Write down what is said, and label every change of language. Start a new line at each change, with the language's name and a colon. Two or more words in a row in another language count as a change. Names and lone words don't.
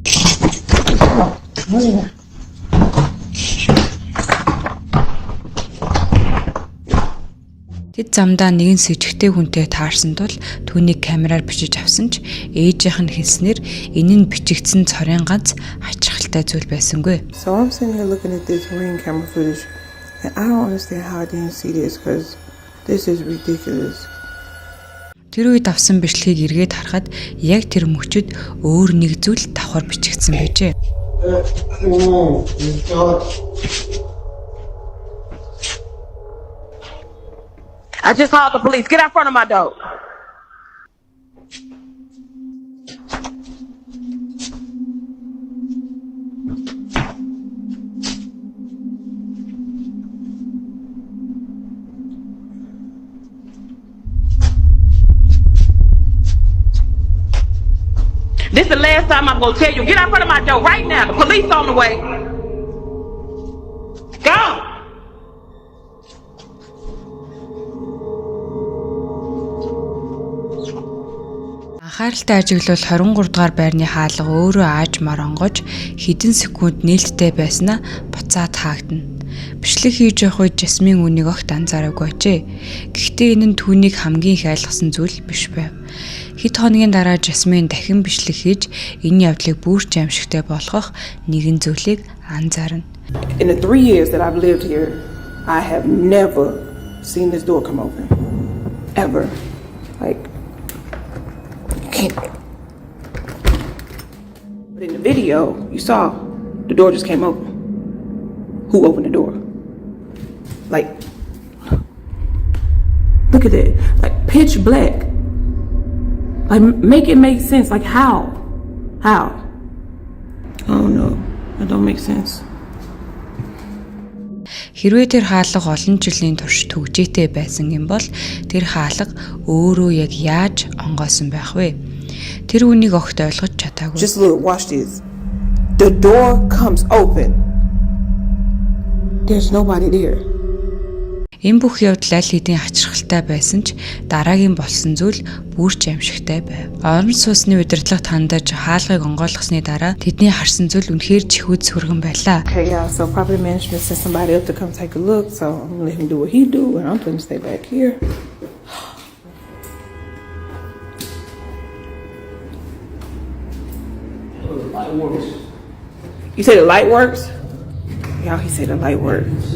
Mongolian: Тэд замдаа нэгэн сэжигтэй хүнтэй таарсан тул түүнийг камераар бичиж авсан ч ээжийнх нь хэлснээр энэ нь бичигдсэн цорын ганц хачирхалтай зүйл байсангүй.
English: So I'm sitting here looking at this ring camera footage and I don't understand how I didn't see this because this is ridiculous.
Mongolian: Тэр үед авсан бичлэгийг эргээд харахад яг тэр мөчөд өөр нэг зүйл давхар бичигдсэн байжээ.
English: I just called the police. Get out front of my door. This is the last time I'm going to tell you. Get out front of my door right now. The police on the way. Go.
Mongolian: Анхааралтай ажиглал 23 дугаар байрны хаалга өөрөө ааж маронгож хэдэн секунд нээлттэй байснаа буцаад хаагдана. Бичлэг хийж явах үед Жасмин үнийг огт анзаараагүй ажээ. Гэхдээ энэ нь түүнийг хамгийн их айлгсан зүйл биш байв. Хэд хоногийн дараа Жасмин дахин бичлэг хийж энэ явдлыг бүрч аимшигтай болгох нэгэн зүйлийг анзаарна.
English: In the 3 years that I've lived here, I have never seen this door come open. Ever. Like, but in the video, you saw the door just came open. Who opened the door? Like, look at it. Like, pitch black. Like, make it make sense. Like, how? How? I don't know. That don't make sense.
Mongolian: Хэрвээ тэр хаалга олон жилийн турш төгжээтэй байсан юм бол тэр хаалга өөрөө яг яаж онгоосон байх вэ? Тэр үнийг огт ойлгож чадаагүй.
English: Just look, watch this. The door comes open. There's nobody there.
Mongolian: Энэ бүх явдал аль хэдийн хачирхалтай байсан ч дараагийн болсон зүйл бүрч аимшигтай байв. Орон сууцны удирдлага тандаж хаалгыг онгойлгосны дараа тэдний харсан зүйл үнэхээр чихүүд сүргэн байлаа.
English: Okay, yeah, so property management sent somebody up to come take a look, so I'm gonna let him do what he do, and I'm gonna stay back here. Light works. You say the light works? Y'all, he said the light works.